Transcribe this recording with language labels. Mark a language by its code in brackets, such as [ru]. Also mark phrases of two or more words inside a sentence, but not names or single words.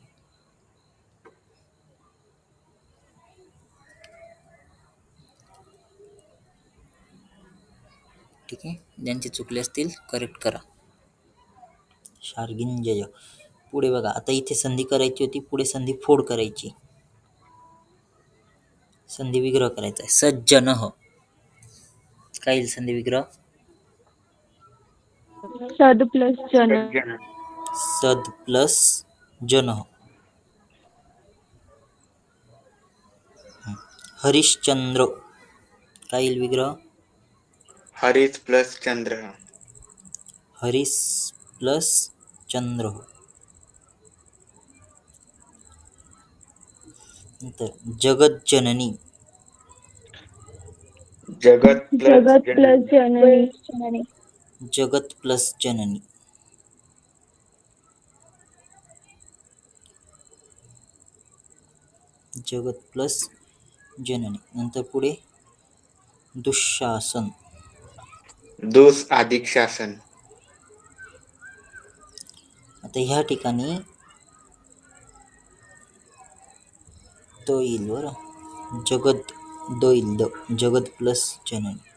[mr] ठीक आहे. ज्यांचे चुकले असतील करेक्ट करा. शार्गिंजय. पुढे बघा, आता इथे संधी करायची होती, पुढे संधी फोड करायची. संधी विग्रह करायचा आहे. सज्जनह काय येईल संधी विग्रह? सद प्लस जन. सज्जन. सद प्लस जनः. हरिश्चंद्र काय येईल विग्रह? हरिस प्लस चंद्र. हरिस प्लस चंद्र. नंतर जगत जननी. जगत प्लस जननी. जगत प्लस जननी. जगत प्लस जननी. नंतर पुढे दुःशासन. दुस अधिक शासन. आता ह्या ठिकाणी तो येईल बरं. जगत द येईल. द जगत प्लस जननी.